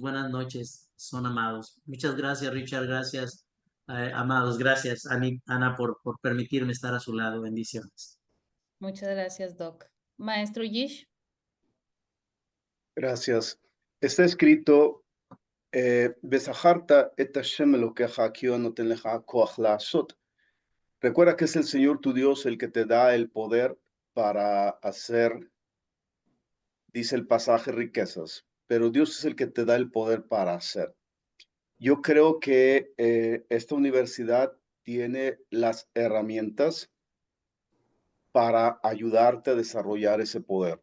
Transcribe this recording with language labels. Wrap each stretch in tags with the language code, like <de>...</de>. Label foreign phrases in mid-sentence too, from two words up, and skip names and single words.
<es>Buenas noches, son amados. Muchas gracias, Richard. Gracias, amados. Gracias, Ana, por permitirme estar a su lado. Bendiciones. Muchas gracias, Doc. Maestro Yish. Gracias. Está escrito,</es> <he>"וזכרת את השם אלוקיך כי נותן לך כוח לעשות".</he> <es>Recuerda que es el Señor tu Dios el que te da el poder para hacer, dice el pasaje, riquezas, pero Dios es el que te da el poder para hacer. Yo creo que esta universidad tiene las herramientas para ayudarte a desarrollar ese poder.</es>